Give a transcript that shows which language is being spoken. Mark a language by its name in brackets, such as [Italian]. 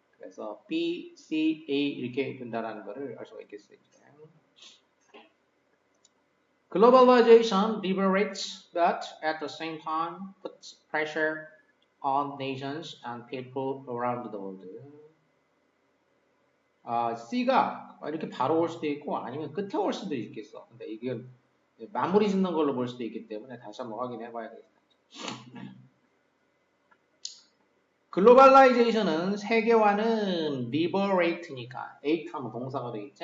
[Korean] 그래서 B, C, A 이렇게 된다라는 거를 알 수가 있겠어요. [English] Globalization liberates, but at the same time puts pressure on nations and people around the world. [Korean] C가 이렇게 바로 올 수도 있고 아니면 끝에 올 수도 있겠어. 근데 이게 마무리 짓는 걸로 볼 수도 있기 때문에 다시 한번 확인해 봐야 되겠다. 글로벌라이제이션은 세계화는 liberate니까 ate하면 동사가 되겠지.